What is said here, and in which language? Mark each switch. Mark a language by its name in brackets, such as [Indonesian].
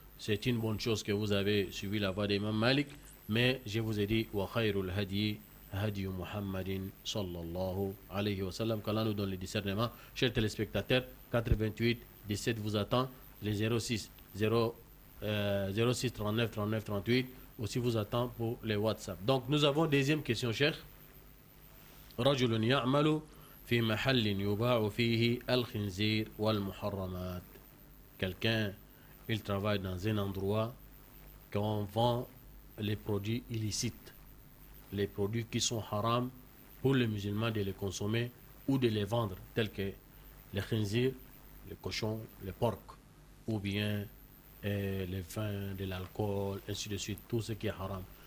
[French] C'est une bonne chose que vous avez suivi la voix d'Imam Malik. Mais je vous ai dit, [Arabic] wa khayrul hadi hadi Muhammadin [French] sallallahu alayhi wa sallam. Qu'Allah nous donne le discernement. Chers téléspectateurs, 88 17 vous attend. Les 06 39 39 38 aussi vous attend pour les WhatsApp. Donc nous avons deuxième question, cher. [Arabic] رجل يعمل في محل يباع فيه الخنزير والمحرمات. [French] Quelqu'un, il travaille dans un endroit qu'on vend les produits illicites, les produits qui sont haram pour les musulmans de les consommer ou de les vendre, tels que les khinzir, les cochons, les porcs, ou bien les vins, de l'alcool, ainsi de suite, tout ce qui est haram.